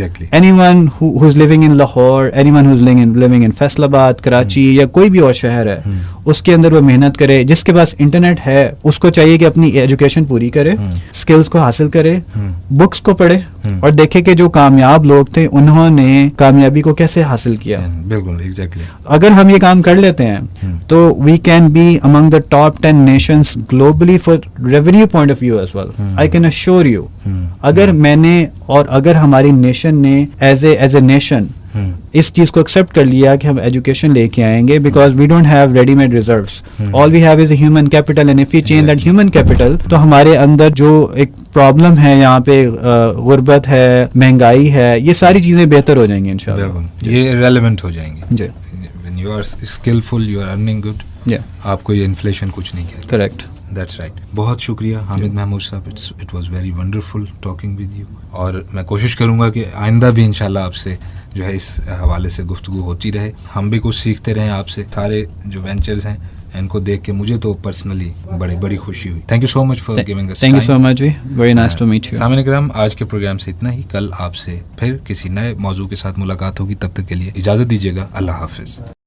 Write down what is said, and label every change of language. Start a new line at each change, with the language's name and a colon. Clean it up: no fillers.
English: anyone who is living in Lahore, anyone who is living in Faisalabad,
Urdu: کراچی یا کوئی بھی اور شہر ہے, اس کے اندر وہ محنت کرے. جس کے پاس انٹرنیٹ ہے اس کو چاہیے کہ اپنی ایجوکیشن پوری کرے, اسکلس کو حاصل کرے, بکس کو پڑھے اور دیکھے کہ جو کامیاب لوگ تھے انہوں نے کامیابی کو کیسے حاصل کیا. بالکل ایگزیکٹلی. اگر ہم یہ کام کر لیتے ہیں تو
English: We can be among the top 10 nations globally for revenue point of view as well. I can assure you,
Urdu: اگر میں نے اور اگر ہماری نیشن نے ایز اے نیشن اس چیز کو ایکسیپٹ کر لیا کہ ہم ایجوکیشن لے کے آئیں گے,
English: because we don't have ready made reserves, all we have is a human capital,
Urdu: and if you change that human capital تو ہمارے اندر جو ایک پرابلم ہے یہاں پہ غربت ہے, مہنگائی ہے, یہ ساری چیزیں بہتر ہو جائیں گی انشاءاللہ. یہ ریلیونٹ ہو جائیں گے. جی,
English: when you are skillful you are earning good.
Urdu: آپ کو یہ انفلیشن کچھ نہیں کہتا.
English: Correct. That's right.
Urdu: بہت شکریہ حامد محمود صاحب,
English: it was very wonderful talking with you.
Urdu: اور میں کوشش کروں گا کہ آئندہ بھی انشاءاللہ آپ سے جو ہے اس حوالے سے گفتگو ہوتی رہے, ہم بھی کچھ سیکھتے رہیں آپ سے. سارے جو وینچرز ہیں ان کو دیکھ کے مجھے تو پرسنلی بڑی خوشی ہوئی.
English: Thank you so much for giving us thank you so much جی, very nice to meet you.
Urdu: سامعین کرام, آج کے پروگرام سے اتنا ہی. کل آپ سے پھر کسی نئے موضوع کے ساتھ ملاقات ہوگی. تب تک کے لیے اجازت دیجیے گا. اللہ حافظ.